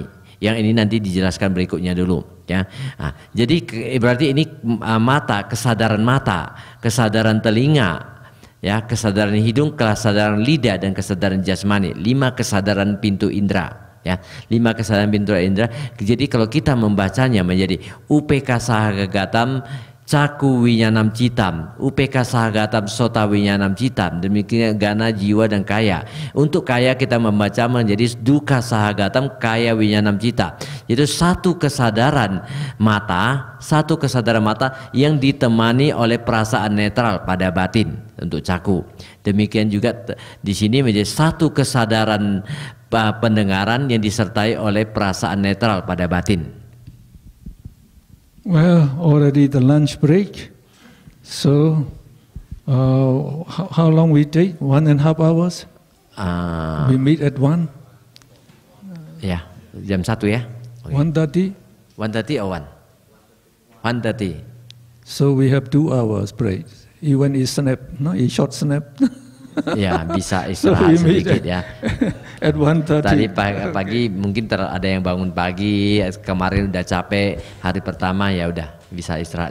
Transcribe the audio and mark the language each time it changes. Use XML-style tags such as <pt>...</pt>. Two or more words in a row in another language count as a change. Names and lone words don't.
<id>Yang ini nanti dijelaskan berikutnya dulu, ya. Jadi berarti ini mata, kesadaran telinga, ya, kesadaran hidung, kesadaran lidah, dan kesadaran jasmani. 5 kesadaran pintu indera, ya, 5 kesadaran pintu indera. Jadi kalau kita membacanya menjadi</id> <pi>upekha sahagatam caku winyanam citam, upekha sahagatam sota winyanam citam,</pi> <id>demikian gana, jiwa, dan kaya. Untuk kaya kita membaca menjadi</id> <pi>duka sahagatam kaya winyanam cita.</pi> <id>Itu satu kesadaran mata yang ditemani oleh perasaan netral pada batin untuk caku. Demikian juga di sini menjadi satu kesadaran pendengaran yang disertai oleh perasaan netral pada batin.</id> <en>Well, already the lunch break. So, how long we take? 1.5 hours? We meet at 1?</en> <id>Ya, jam 1 ya.</id> <en>1:30? 1:30 or 1? 1:30. So we have 2 hours break. Even a snap, no, a short snap.</en> <id>Ya, bisa istirahat sedikit, ya.</id> <en>At 1:30.</en> <id>Tadi pagi mungkin ada yang bangun pagi, kemarin udah capek, hari pertama ya udah bisa istirahat.</id>